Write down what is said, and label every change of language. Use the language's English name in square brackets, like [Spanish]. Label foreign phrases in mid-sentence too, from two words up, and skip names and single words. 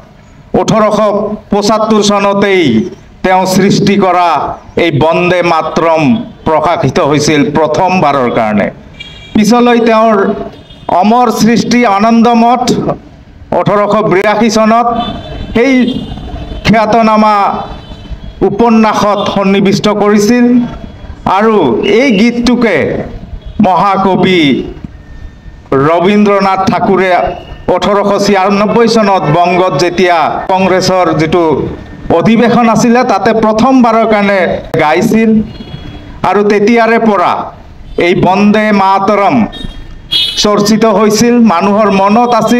[Assamese] 1875 চনতেই তেওঁ সৃষ্টি কৰা এই বন্দে মাতৰম প্ৰকাশিত হৈছিল প্ৰথমবাৰৰ কাৰণে। পিছলৈ তেওঁৰ অমৰ সৃষ্টি आनंद मठ 1882 सनत এই খ্যাতনামা উপন্যাসত সন্নিবিষ্ট কৰিছিল আৰু এই গীতটোকে মহাকবি ৰবীন্দ্ৰনাথ ঠাকুৰে 1896 সনত বংগত যেতিয়া কংগ্ৰেছৰ যেটো অধিৱেশন আছিল তাতে প্ৰথমবাৰৰ কাৰণে গাইছিল আৰু তেতিয়াৰে পৰা এই বন্দে মাতৰম চৰ্চিত হৈছিল মানুহৰ মনত আছিল।